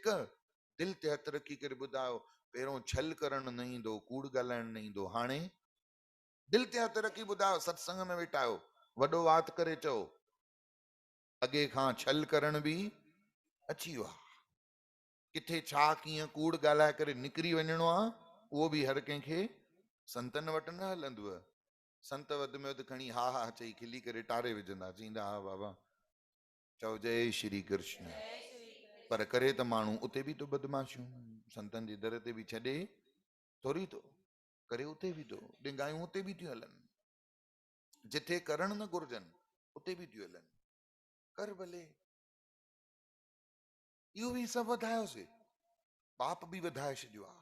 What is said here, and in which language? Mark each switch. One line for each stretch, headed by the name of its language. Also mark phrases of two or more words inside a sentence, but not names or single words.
Sindhi: दिलि ते हथ रखी करे ॿुधायो, पहिरों छल करण न ईंदो, कूड़ ॻाल्हाइण न ईंदो, हाणे दिलि ते हथ रखी ॿुधायो, सत्संग में वेठा आहियो, वॾो वात करे चओ, अॻे खां छल करण बि अची वियो आहे। किथे छा कीअं कूड़ ॻाल्हाए करे निकिरी वञिणो आहे, उहो बि हर कंहिंखे संतनि वटि न हलंदव। संत वधि में वधि खणी हा हा चई खिली करे टारे विझंदा, चईंदा हा बाबा चओ जय श्री कृष्ण। पर करे त माण्हू उते बि तो बदमाशियूं, संतनि जे दर ते बि छॾे थोरी थो करे, उते बि तो डिंगायूं, उते बि थियूं हलनि, जिथे करण न घुरजनि उते बि थियूं हलनि। कर भले, इहो बि सभु वधायोसीं, पाप बि वधाए छॾियो आहे।